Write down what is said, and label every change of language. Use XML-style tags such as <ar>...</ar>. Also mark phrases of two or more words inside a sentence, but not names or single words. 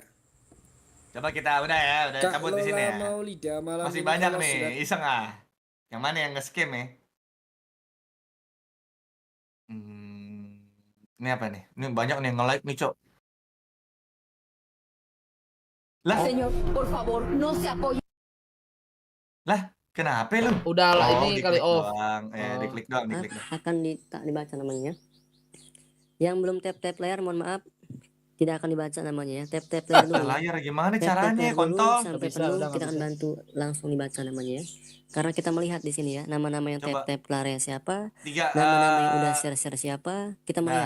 <id>Coba kita udah Kak cabut di sini ya. Lola Maulida malam Masih ini banyak kalau nih, sudah- iseng ah. Yang mana yang nge-scam ya? Ini apa nih? Ini banyak nih nge-like nih, Cok. Lah?</id> <es>Señor, por favor, no se apoye.</es> <id>Lah, kenapa lu? Udah lah ini kali off. Diklik doang. Akan dibaca namanya. Yang belum tap layar mohon maaf tidak akan dibaca namanya ya. Tap layar dulu. Layar gimana Tap caranya, layar dulu kontol? sampai penuh kita akan bantu langsung dibaca namanya ya. Karena kita melihat di sini ya nama-nama yang tap layar siapa, nama-nama yang udah share siapa, kita melihat.</id>